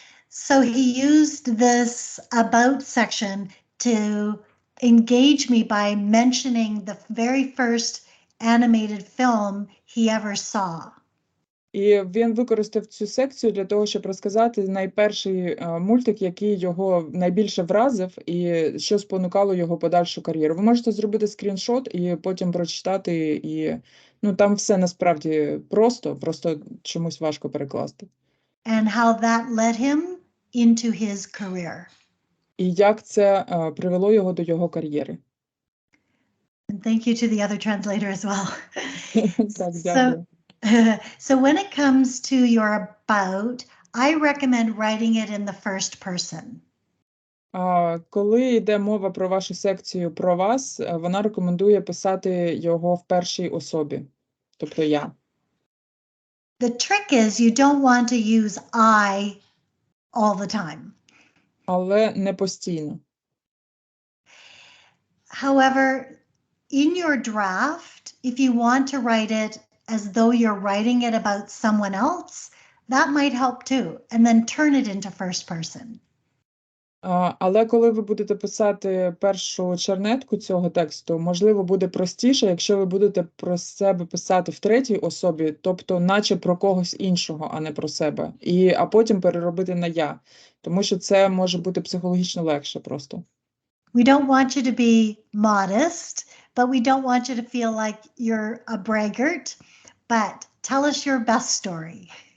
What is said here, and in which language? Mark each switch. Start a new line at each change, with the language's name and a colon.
English: So he used this about section to engage me by mentioning the very first animated film he ever saw.
Ukrainian: І він використав цю секцію для того, щоб розказати найперший мультик, який його найбільше вразив і що спонукало його подальшу кар'єру. Ви можете зробити скріншот і потім прочитати, і там все насправді просто чомусь важко перекласти.
English: And how that led him into his career.
Ukrainian: І як це привело його до його кар'єри.
English: And thank you to the other translator as well.
Ukrainian: Так, дякую.
English: So when it comes to your about, I recommend writing it in the first person.
Ukrainian: Коли йде мова про вашу секцію про вас, вона рекомендує писати його в першій особі, тобто я.
English: The trick is you don't want to use I all the time.
Ukrainian: Але не постійно.
English: However, in your draft, if you want to write it as though you're writing it about someone else, that might help too, and then turn it into first person.
Ukrainian: Але коли ви будете писати першу чернетку цього тексту, можливо, буде простіше, якщо ви будете про себе писати в третій особі, тобто наче про когось іншого, а не про себе, а потім переробити на я, тому що це може бути психологічно легше просто.
English: We don't want you to be modest, but we don't want you to feel like you're a braggart, but tell us your best story.